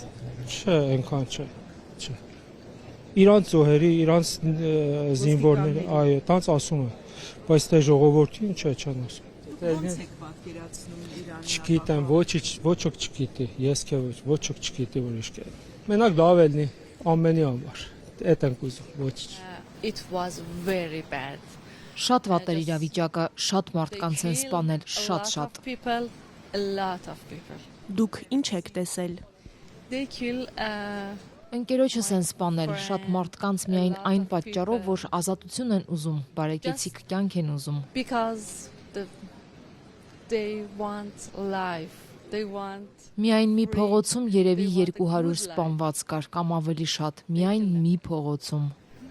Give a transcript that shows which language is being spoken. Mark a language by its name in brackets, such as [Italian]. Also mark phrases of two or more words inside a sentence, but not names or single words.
[Armenian] Չէ, այնքան չէ։ Իրանց զոհերի, իրանց զինվորների, այո, տանց ասում են, բայց դե ժողովրդին չեն ասում։ Ո՞նց եք պատկերացնում Իրանը։ Չգիտեմ, ոչ ոք չգիտի, ես քե ոչ ոք չգիտի որ ինչ կա։ Մենակ լավ է լինի ամենի համար։ Էդ ենք ուզում, ոչ։ [English] It was very bad. [Armenian] Շատ վատ էր իրավիճակը, շատ մարդկանց են սպանել, շատ։ [English] A lot of people. [Armenian] Դուք ինչ եք տեսել։ [English] They kill [Armenian] Ընկերոջս են սպանել, շատ մարդկանց միայն այն պատճառով, որ ազատություն են ուզում, բարեկեցիկ կյանք են ուզում։ [English] because they want life. They want [Armenian] Միայն մի փողոցում երևի 200 սպանված կար կամ ավելի շատ, միայն մի փողոցում։